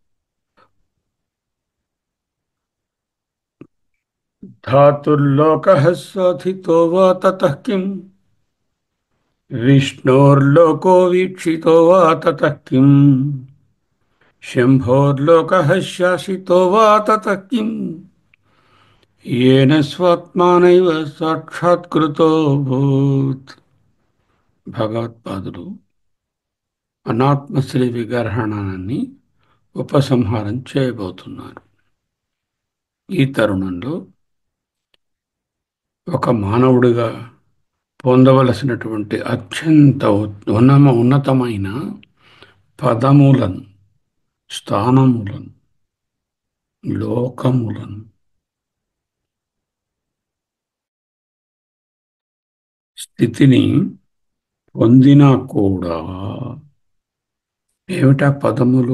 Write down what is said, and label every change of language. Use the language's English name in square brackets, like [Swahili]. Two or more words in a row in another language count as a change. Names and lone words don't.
[Sanskrit] धातुर्लोकः स्वथितो वा ततः किम्, विष्णोर्लोको वीक्षितो वा ततः किम्, शम्भोर्लोकः शासितो वा ततः किम्, येन स्वात्मानैव साक्षात्कृतोऽभूत्. [Telugu] భగవత్పాదులు అనాత్మశ్రీ విగ్రహణాన్ని ఉపసంహారం చేయబోతున్నారు. ఈ తరుణంలో ఒక మానవుడిగా పొందవలసినటువంటి అత్యంత ఉన్నతమైన పదములను, స్థానములను, లోకములను స్థితిని పొందినా కూడా ఏమిటా పదములు?